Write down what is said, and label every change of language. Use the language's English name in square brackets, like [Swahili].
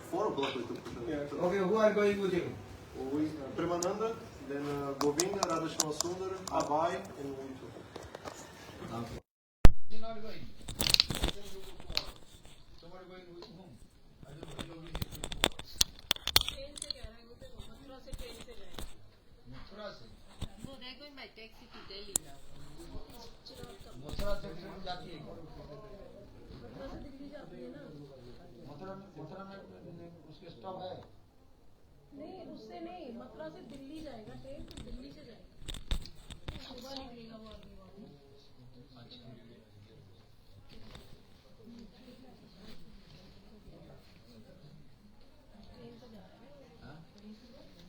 [English] 4 o'clock we took prasad. Yeah. Okay, who are going with you? Premananda, then Govinda, Radhashama Sundar, Abhay, and we too. Okay. You're not going. Somebody going with whom? I don't know. [Hindi] Train से जा रहे हैं वो तो मथुरा से train से जाएंगे मथुरा से [English] No, they're going by taxi to Delhi now. [Hindi] Mathura से ट्रेन जाती है मथुरा से दिल्ली जाती है ना मथुरा में उसके स्टॉप है नहीं उससे नहीं मथुरा से दिल्ली जाएगा ट्रेन तो दिल्ली से जाएगा सुबह निकलेगा वो अगली बार ट्रेन से जा रहा है